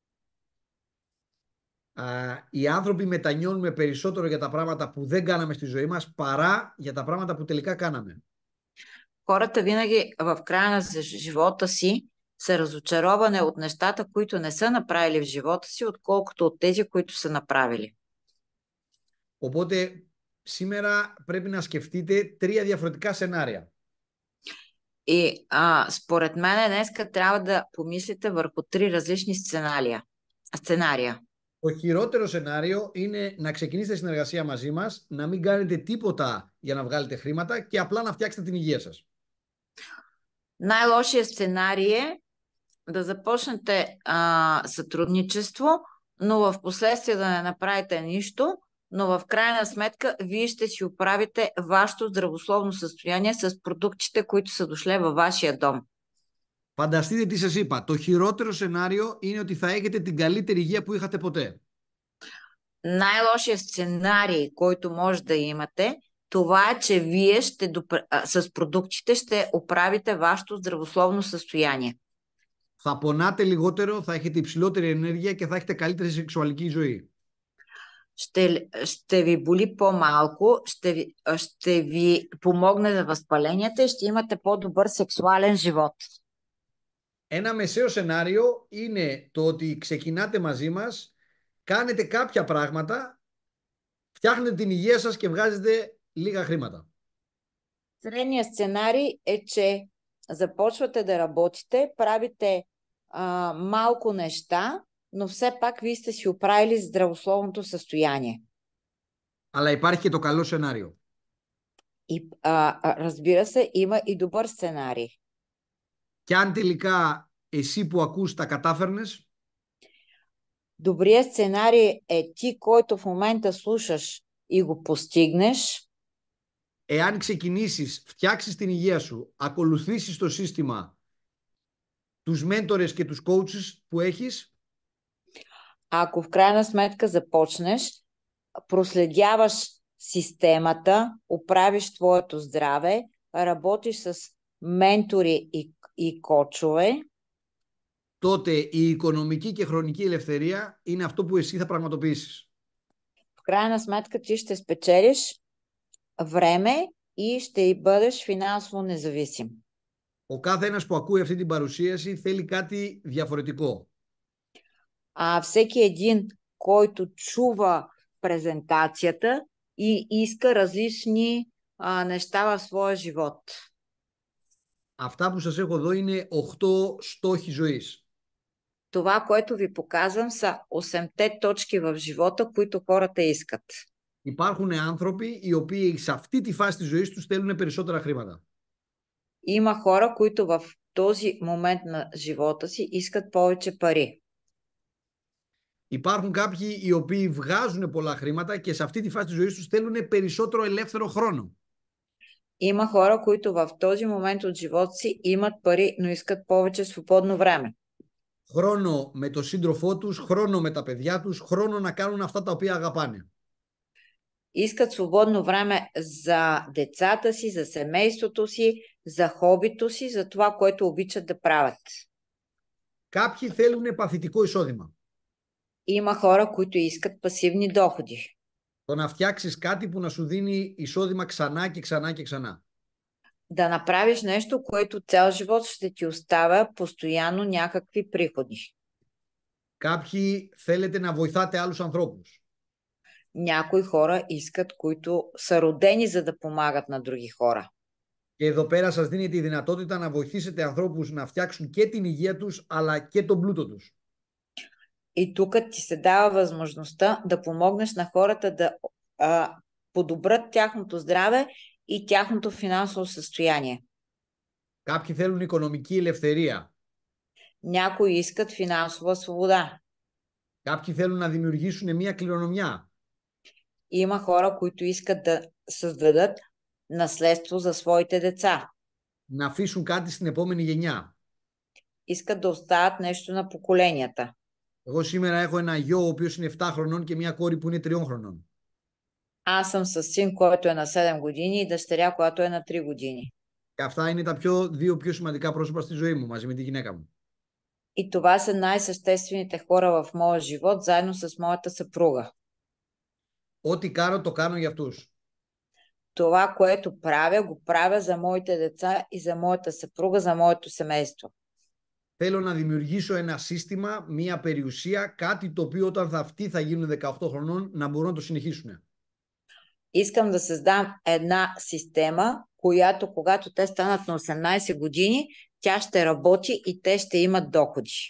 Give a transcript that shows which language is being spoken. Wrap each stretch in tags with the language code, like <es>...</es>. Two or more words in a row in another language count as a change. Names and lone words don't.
<el>Οι άνθρωποι μετανιώνουμε περισσότερο για τα πράγματα που δεν κάναμε στη ζωή μας παρά για τα πράγματα που τελικά κάναμε.</el> <bg>Хората винаги в края на живота си са разочаровани от нещата, които не са направили в живота си, отколкото от тези, които са направили.</bg> <el>Οπότε σήμερα πρέπει να σκεφτείτε 3 διαφορετικά σενάρια.</el> <bg>И според мен днеска трябва да помислите върху 3 различни сценария.</bg> <el>Το χειρότερο σενάριο είναι να ξεκινήσετε συνεργασία μαζί μας, να μην κάνετε τίποτα για να βγάλετε χρήματα και απλά να φτιάξετε την υγεία σας.</el> <bg>Най-лошият сценарий е да започнете сътрудничество, но в последствие да не направите нищо, но в крайна сметка вие ще си оправите вашето здравословно състояние с продуктите, които са дошли във вашия дом.</bg> <el>Φανταστείτε τι σας είπα. Το χειρότερο σενάριο είναι ότι θα έχετε την καλύτερη υγεία που είχατε ποτέ.</el> <bg>Най-лошият сценарий, който може да имате, това е, че вие с продуктите ще оправите вашето здравословно състояние.</bg> <el>Θα πονάτε λιγότερο, θα έχετε υψηλότερη ενέργεια και θα έχετε καλύτερη σεξουαλική ζωή.</el> <bg>Ще ви боли по-малко, ще ви помогне за възпаленията и ще имате по-добър сексуален живот.</bg> <el>Ένα μεσαίο σενάριο είναι το ότι ξεκινάτε μαζί μας, κάνετε κάποια πράγματα, φτιάχνετε την υγεία σας και βγάζετε λίγα χρήματα.</el> <bg>Средният сценарий е, че започвате да работите, правите малко неща, но все пак вие сте си оправили здравословното състояние.</bg> <el>Αλλά υπάρχει και το καλό σενάριο.</el> <bg>И, разбира се, има и добър сценарий.</bg> <el>Και αν τελικά εσύ που ακούς τα κατάφερνες,</el> <bg>добрият сценарий е ти, който в момента слушаш и го постигнеш.</bg> <el>Εάν ξεκινήσεις, φτιάξεις την υγεία σου, ακολουθήσεις το σύστημα, τους μέντορες και τους coaches που έχεις,</el> <bg>ако в крайна сметка започнеш, проследяваш системата, оправиш твоето здраве, работиш с ментори и кочове,</bg> <el>τότε η οικονομική και χρονική ελευθερία είναι αυτό που εσύ θα πραγματοποιήσεις.</el> <bg>В крайна сметка ти ще спечелиш време и ще бъдеш финансово независим.</bg> <el>Ο κάθε ένας που ακούει αυτή την παρουσίαση θέλει κάτι διαφορετικό.</el> <bg>Всеки един, който чува презентацията и иска различни неща в своя живот.</bg> <el>Αυτά που σας έχω εδώ είναι 8 στόχοι ζωής.</el> <bg>Това, което ви показвам, са 8-те точки в живота, които хората искат.</bg> <el>Υπάρχουν άνθρωποι οι οποίοι σε αυτή τη φάση της ζωής τους θέλουν περισσότερα χρήματα.</el> <bg>Има хора, които в този момент на живота си искат повече пари.</bg> <el>Υπάρχουν κάποιοι οι οποίοι βγάζουν πολλά χρήματα και σε αυτή τη φάση της ζωής τους θέλουν περισσότερο ελεύθερο χρόνο.</el> <bg>Има хора, които в този момент от живота си имат пари, но искат повече свободно време.</bg> <el>Χρόνο με τον σύντροφό τους, χρόνο με τα παιδιά τους, χρόνο να κάνουν αυτά τα οποία αγαπάνε.</el> <bg>Искат свободно време за децата си, за семейството си, за хобито си, за това, което обичат да правят.</bg> <el>Κάποιοι θέλουν παθητικό εισόδημα.</el> <bg>Има хора, които искат пасивни доходи.</bg> <el>Το να φτιάξεις κάτι που να σου δίνει εισόδημα ξανά και ξανά και ξανά.</el> <bg>Да направиш нещо, което цял живот ще ти оставя постоянно някакви приходи.</bg> <el>Κάποιοι θέλετε να βοηθάτε άλλους ανθρώπους.</el> <bg>Някои хора искат, които са родени за да помагат на други хора.</bg> <el>Και εδώ πέρα σας δίνεται η δυνατότητα να βοηθήσετε ανθρώπους να φτιάξουν και την υγεία τους, αλλά και τον πλούτο τους.</el> <bg>И тук ти се дава възможността да помогнеш на хората да подобрят тяхното здраве и тяхното финансово състояние.</bg> <el>Κάποιοι θέλουν οικονομική ελευθερία.</el> <bg>Някои искат финансова свобода.</bg> <el>Κάποιοι θέλουν να δημιουργήσουν μια κληρονομιά.</el> <bg>Има хора, които искат да създадат наследство за своите деца.</bg> <el>Να αφήσουν κάτι στην επόμενη γενιά.</el> <bg>Искат да оставят нещо на поколенията.</bg> <el>Εγώ σήμερα έχω ένα γιο ο οποίος είναι 7 χρονών και μια κόρη που είναι 3 χρονών.</el> <bg>Аз съм с син, който е на 7 години и дъщеря, която е на 3 години.</bg> <el>Και αυτά είναι τα δύο πιο σημαντικά πρόσωπα στη ζωή μου, μαζί με τη γυναίκα μου.</el> <bg>И това са най-съществените хора в моя живот, заедно с моята съпруга.</bg> <el>Ό,τι κάνω, το κάνω για αυτούς.</el> <bg>Това, което правя, го правя за моите деца и за моята съпруга, за моето семейство.</bg> <el>Θέλω να δημιουργήσω ένα σύστημα, μια περιουσία, κάτι το οποίο όταν αυτοί θα γίνουν 18 χρονών να μπορούν να το συνεχίσουν.</el> <bg>Искам да създам една система, която когато те станат на 18 години, тя ще работи и те ще имат доходи.</bg>